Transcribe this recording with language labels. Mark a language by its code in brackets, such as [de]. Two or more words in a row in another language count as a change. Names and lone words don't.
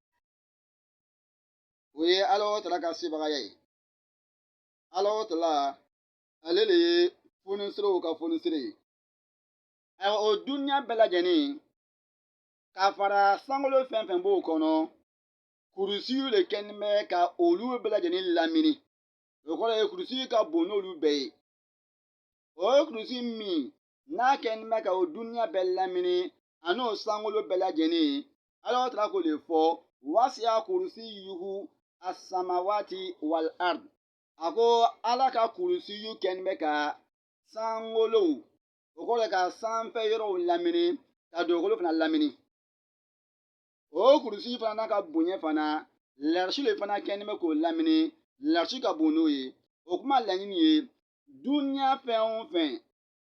[bm] o ye Alahu Tala ka sebaaya ye Alahu Tala ale de ye foniserew ka fonisere ye o duniya bɛɛ lajɛlen ka fara sankolo fɛn fɛn b'o kɔnɔ kurusiw de kɛlen bɛ ka olu bɛɛ lajɛlen lamini o kɔrɔ ye kurusi ka bon n'olu bɛɛ ye o ye kurusi min n'a kɛlen bɛ ka o duniya bɛɛ lamini a n'o sankolo bɛɛ lajɛlen Alahu Tala k'o de fɔ [ar] وسع كرسيه السماوات والأرض [bm] a ko Ala ka kurusiyu kɛlen bɛ ka sankolow o kɔrɔ ye ka sanfɛ yɔrɔw lamini ka dugukolo fana lamini o kurusi fana n'a ka bonya fana larisi de fana kɛlen bɛ k'o lamini larisi ka bon n'o ye o kuma laɲini ye duniya fɛn o fɛn